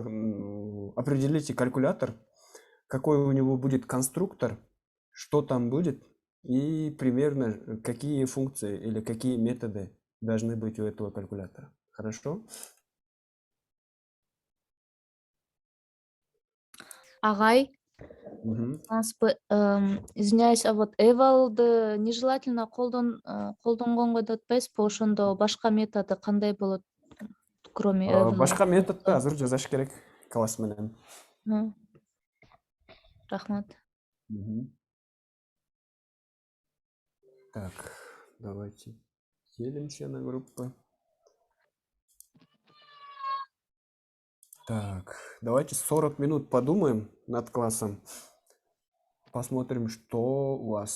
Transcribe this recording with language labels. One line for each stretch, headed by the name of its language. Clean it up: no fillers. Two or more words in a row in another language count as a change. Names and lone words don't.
Russian: Определите калькулятор, какой у него будет конструктор, что там будет и примерно какие функции или какие методы должны быть у этого калькулятора. Хорошо?
Kyrgyz: Агай, Мгм.
Russian: Извиняюсь, а вот
Kyrgyz: eval'ды нежелательно колдонгонго да атпайсызбы, ошондо башка методу кандай болот,
Russian: кроме eval?
Kyrgyz: Башка методду азыр жасаш керек класс менен. Рахмат. Мгм.
Russian: Так, давайте делимся на группы. Так, давайте 40 минут подумаем над классом. Посмотрим, что у вас.